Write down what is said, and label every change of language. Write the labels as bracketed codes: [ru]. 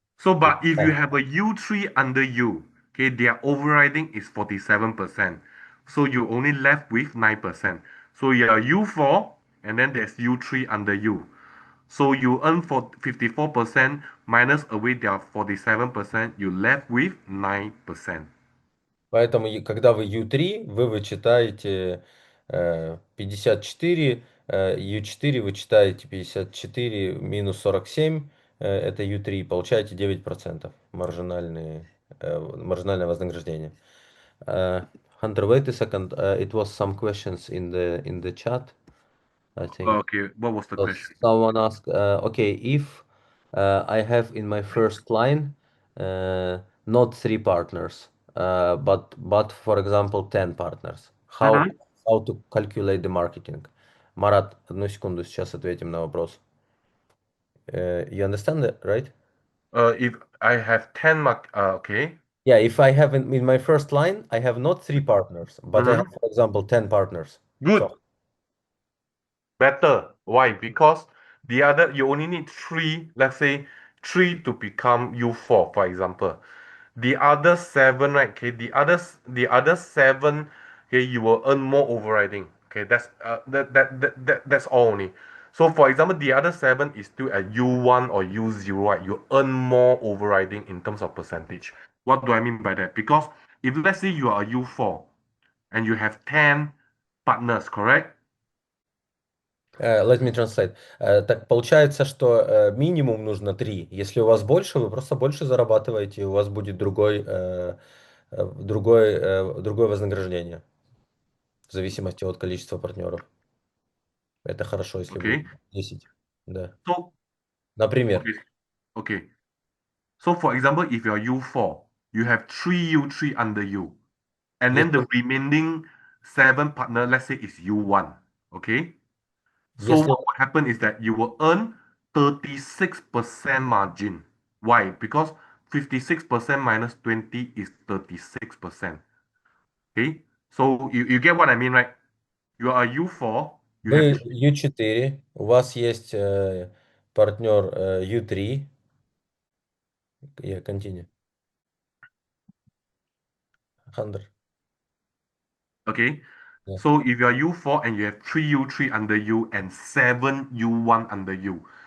[en] So, but if you have a U3 under you, okay, their overriding is 47%. So you only left with 9%. So you are U4 and then there's U3 under you. So you earn for 54% minus away their 47%, you left with 9%. [ru] Поэтому, когда вы U3, вы вычитаете 54, U4 вычитаете 54 минус 47, это U3, получаете 9% маржинальное вознаграждение. [en] Hunter, wait a second. It was some questions in the chat, I think. Okay, what was the question? Someone asked, okay, if I have in my first line not 3 partners, but for example 10 partners, how Mhm. how to calculate the marketing? [ru] Марат, одну секунду, сейчас ответим на вопрос. [en] You understand that, right? If I have 10 mark, okay. Yeah, if I have in my first line, I have not 3 partners, but I have, Mhm. for example, 10 partners. Good. So, Better. Why? Because the other, you only need three, let's say three to become U4, for example. The other seven, right? Okay, the other seven, okay, you will earn more overriding. Okay, that's all only. So for example, the other seven is still at U1 or U0, right? You earn more overriding in terms of percentage. What do I mean by that? Because if let's say you are a U4 and you have 10 partners, correct? let me translate. [ru] Так получается, что минимум нужно 3. Если у вас больше, вы просто больше зарабатываете, и у вас будет другое вознаграждение в зависимости от количества партнеров. Это хорошо, если будет [en] Okay. [ru] 10. Да. [en] So [ru] Например, [en] okay, okay. So for example, if you're U4, you have three U3 under you, and then [ru] если, [en] the remaining seven partner, let's say is U1. Okay. So [ru] если [en] what will happen is that you will earn 36% margin. Why? Because 56% minus 20 is 36%. Okay. So you get what I mean, right? You are U4, you have [ru] вы U4, у вас есть партнер U3, я [en] continue, [ru] 100. [en] okay. [ru] Да. [en] So if you are U4 and you have three U3 under you and seven U1 under you.